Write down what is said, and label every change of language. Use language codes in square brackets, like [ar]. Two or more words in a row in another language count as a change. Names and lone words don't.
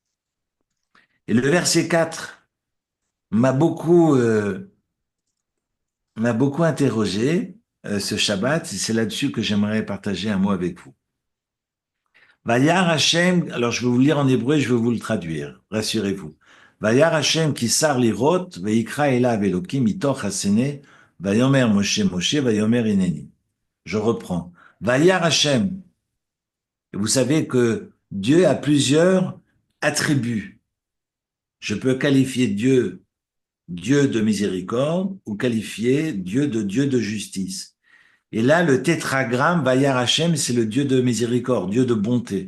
[fr] Et le verset 4 m'a beaucoup m'a beaucoup interrogé ce Shabbat, et c'est là-dessus que j'aimerais partager un mot avec vous. [he] וירא השם, [fr] alors je vais vous lire en hébreu, je vais vous le traduire, rassurez-vous. [he] וירא השם כי סר לראות, ויקרא אליו אלוקים מתוך הסנה, ויאמר משה משה, ויאמר הנני. [fr] Je reprends. [he] וירא השם. [fr] Vous savez que Dieu a plusieurs attributs. Je peux qualifier Dieu Dieu de miséricorde ou qualifier Dieu de justice. Et là, le tétragramme, [he] וירא השם, [fr] c'est le Dieu de miséricorde, Dieu de bonté.